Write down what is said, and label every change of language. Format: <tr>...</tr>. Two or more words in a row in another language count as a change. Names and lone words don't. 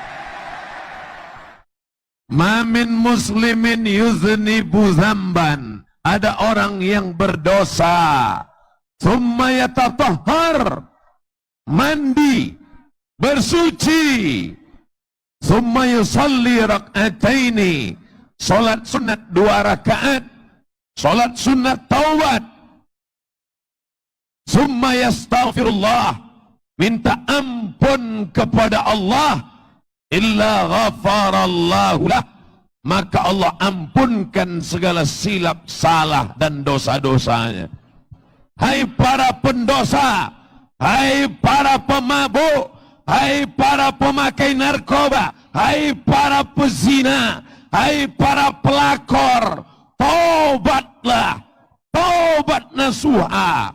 <ar>ما من مسلم يذنب ذنبا.</ar> <id>Ada orang yang berdosa,</id> <ar>ثم يتطهر,</ar> <id>mandi, bersuci,</id> <ar>ثم يصلي ركعتين,</ar> <id>salat sunat 2 rakaat, salat sunat taubat,</id> <ar>ثم يستغفر الله,</ar> <id>minta ampun kepada Allah,</id> <ar>إلا غفر الله له,</ar> <id>maka Allah ampunkan segala silap salah dan dosa-dosanya. Hai para pendosa, hai para pemabuk, hai para pemakai narkoba, hai para pezina, hai para pelakor, taubatlah, taubat nasuha.</id>